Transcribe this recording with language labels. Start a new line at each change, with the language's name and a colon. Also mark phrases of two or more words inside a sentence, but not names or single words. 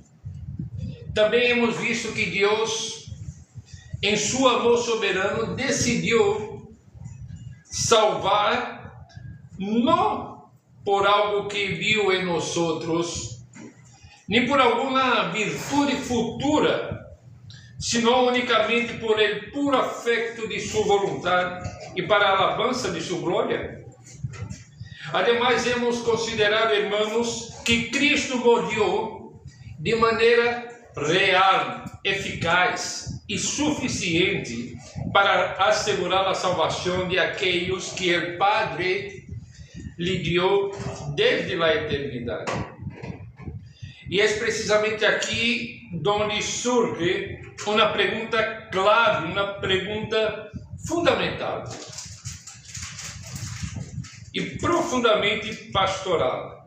Portuguese: Também
Spanish: hemos visto
Portuguese: que Deus, em seu amor soberano, decidiu salvar não por algo que viu em nós outros, nem por alguma virtude futura, senão unicamente por
Spanish: el puro afecto
Portuguese: de sua vontade e para a alabança de sua glória. Ademais,
Spanish: hemos considerado, hermanos,
Portuguese: que Cristo morreu de maneira real, eficaz e suficiente para assegurar a salvação de aqueles que o Padre lhe deu desde a eternidade. E é precisamente aqui onde surge uma pergunta clave, uma pergunta fundamental e profundamente pastoral.